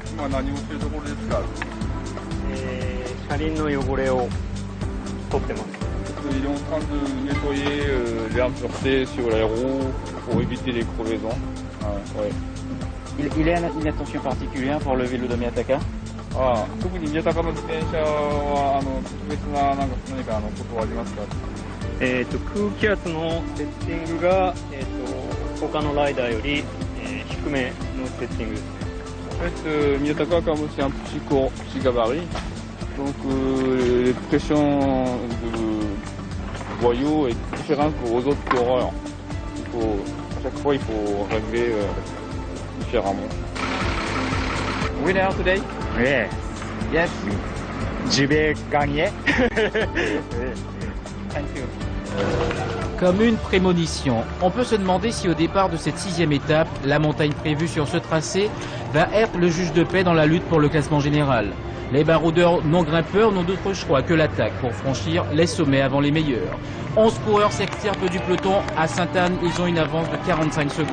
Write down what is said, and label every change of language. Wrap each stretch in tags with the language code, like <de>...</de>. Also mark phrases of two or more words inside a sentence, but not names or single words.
<fr>Il est en train de nettoyer les impuretés sur les roues pour éviter les crevaisons. Ouais. Il a une attention particulière pour le vélo de Miyataka?</fr> <ja>特に宮高の自転車は特別な何かことはありますか？空気圧のセッティングが、他のライダーより、低めのセッティングですね。</ja> <fr>En fait, Miyataka, comme c'est un petit gabarit, donc les pressions de boyau est différente aux autres coureurs. À chaque fois, il faut régler différemment.</fr> <en>Winner today? Yes. Yes.</en> <fr>Je vais gagner.</fr> <en>Thank you.</en> <fr>Comme une prémonition, on peut se demander si au départ de cette 6e étape, la montagne prévue sur ce tracé va être le juge de paix dans la lutte pour le classement général. Les baroudeurs non grimpeurs n'ont d'autre choix que l'attaque pour franchir les sommets avant les meilleurs. 11 coureurs s'extirpent du peloton. À Sainte-Anne, ils ont une avance de 45 secondes.</fr>